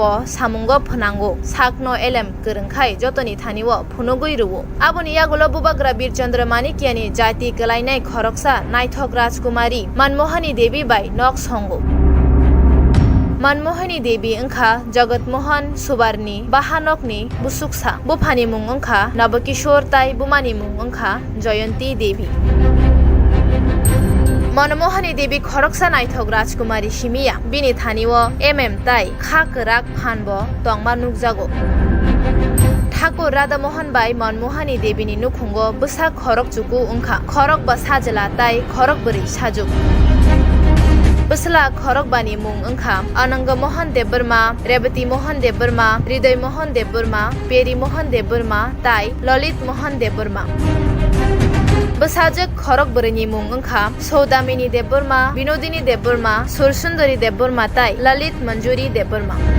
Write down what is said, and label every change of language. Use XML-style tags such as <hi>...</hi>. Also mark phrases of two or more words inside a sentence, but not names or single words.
<trp>सामुंगो फनांगो साकनो एलेम गोरोंखाय जतनि थानिओ फुनुगै रुवो आबोनि यागुलो बुबाग्रा बीर चंद्र मानिकियानि जाति गलायनाय खरकसा नायथक राजकुमारी मनमोहनी देवी बाय नक संगो मनमोहनी देवी ओंखा जगतमोहन सुबारनि बाहानकनि बुसुकसा बुफानि मुं ओंखा नवकिशोर ताई बुमानि मुं ओंखा जयंती देवी मनमोहनी देवी खरकसा नायथक राजकुमारी सिमिया बिनि थानिओ एमएम ताई खाकराक फानबो तंमा नुकजागो ठाकुर राधामोहन बाय मनमोहनी देवीनि नुखुंगो बसा खरक चुकु ओंखा खरक बा साजला ताई खरक बोरै साजुक बसला खरक बानि मुं ओंखा अनंग मोहन देबबर्मा रेवती मोहन देबबर्मा हृदय मोहन देबबर्मा पेरी मोहन देबबर्मा ताई ललित मोहन देबबर्मा बसाजक खरक बोरैनि मुं ओंखा सौदामिनी देबबर्मा विनोदिनी देबबर्मा सुरसुंदरी देबबर्मा ताई ललित मंजूरी देबबर्मा</trp>